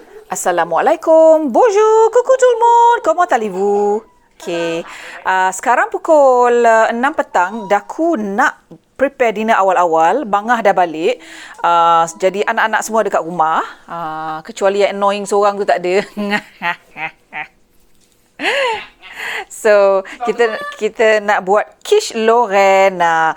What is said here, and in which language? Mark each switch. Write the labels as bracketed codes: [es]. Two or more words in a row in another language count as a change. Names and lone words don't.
[fr] Assalamualaikum. Bonjour, coucou tout le monde. Comment allez-vous? [ms] Okay. Sekarang pukul 6 petang. Daku nak [en] prepare dinner [ms] awal-awal. Bangah dah balik. Jadi anak-anak semua dekat rumah. Kecuali yang annoying seorang tu tak ada. So, kita nak buat quiche Lorraine.